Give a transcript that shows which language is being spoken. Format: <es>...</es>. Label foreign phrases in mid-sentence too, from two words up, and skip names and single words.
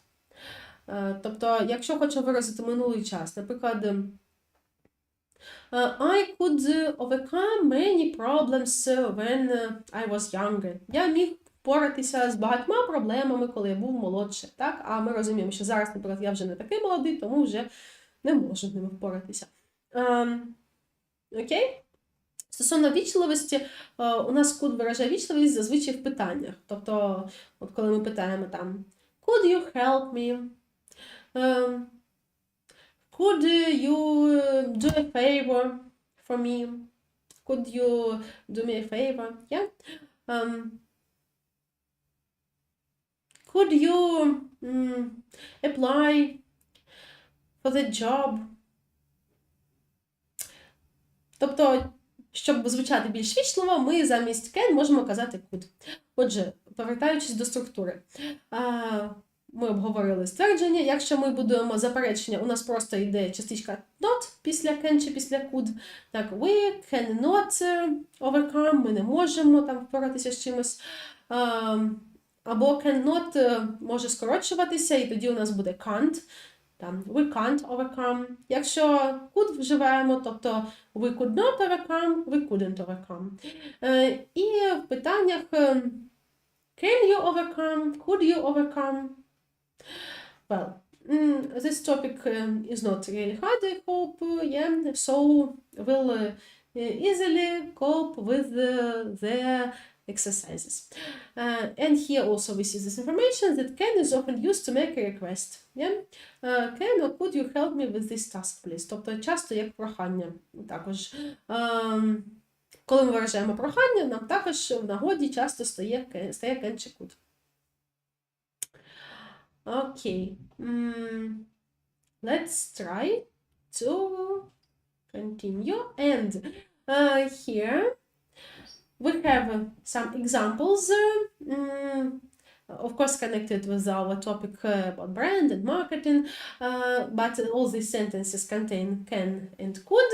<uk>Тобто, якщо хочу виразити минулий час, наприклад,</uk> <en>I could overcome many problems when I was younger.</en> <uk>Я міг впоратися з багатьма проблемами, коли я був молодший. Так? А ми розуміємо, що зараз, наприклад, я вже не такий молодий, тому вже не можу з ними впоратися. Окей? Стосовно вічливості, у нас could виражає вічливість зазвичай в питаннях. Тобто, от коли ми питаємо там</uk> <en>could you help me? Could you do a favor for me? Could you do me a favor? Yeah? Could you apply for the job?</en> <uk>Тобто, щоб звучати більш вічливо, ми замість can можемо казати could. Отже, повертаючись до структури. Ми обговорили ствердження. Якщо ми будуємо заперечення, у нас просто йде частичка not після can чи після could. Так,</uk> <en>we cannot overcome,</en> <uk>ми не можемо там впоратися з чимось. Або cannot може скорочуватися, і тоді у нас буде can't.</uk> <en>Там, we can't overcome. Якщо could</en> <uk>вживаємо, тобто</uk> <en>we could not overcome, we couldn't overcome.</en> <uk>І в питаннях</uk> <en>can you overcome, could you overcome? Well, this topic is not really hard, I hope, yeah, so we'll easily cope with the exercises. And here also we see this information that can is often used to make a request. Yeah? Can or could you help me with this task, please?</en> <uk>Тобто часто як прохання. Також, коли ми виражаємо прохання, нам також в нагоді часто стає can чи could.</uk> <en>Okay. Let's try to continue. And here we have some examples, of course connected with our topic about brand and marketing, but all these sentences contain can and could.</en>